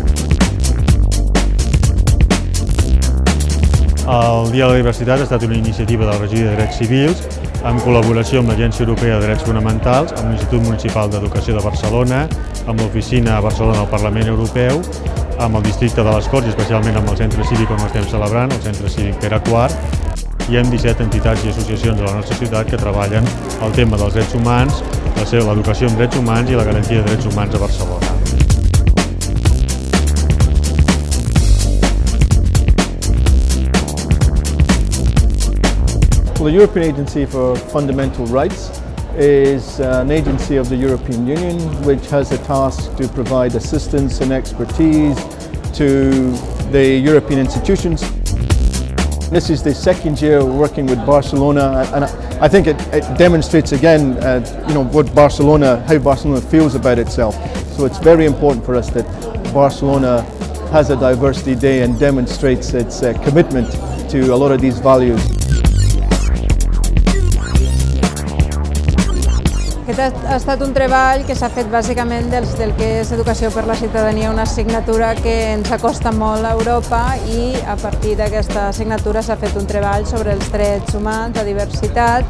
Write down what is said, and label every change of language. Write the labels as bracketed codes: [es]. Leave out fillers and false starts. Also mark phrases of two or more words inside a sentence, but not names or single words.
[ca] El Dia de la Diversitat ha estat una iniciativa de la Regidoria de Drets Civils en col·laboració amb l'Agència Europea de Drets Fonamentals, amb l'Institut Municipal d'Educació de Barcelona, amb l'Oficina a Barcelona del Parlament Europeu, amb el districte de les Corts, especialment amb el centre cívic on estem celebrant, el centre cívic Pere IV, i amb 17 entitats i associacions de la nostra ciutat que treballen el tema dels drets humans, l'educació en drets humans i la garantia de drets humans a Barcelona. [en] Well, the European Agency for Fundamental Rights is an agency of the European Union which has a task to provide assistance and expertise to the European institutions. This is the second year working with Barcelona, and I think it demonstrates again how Barcelona feels about itself. So it's very important for us that Barcelona has a Diversity Day and demonstrates its commitment to a lot of these values. [ca] Aquest ha estat un treball que s'ha fet bàsicament del que és Educació per la Ciutadania, una assignatura que ens acosta molt a Europa i a partir d'aquesta assignatura s'ha fet un treball sobre els drets humans, la diversitat.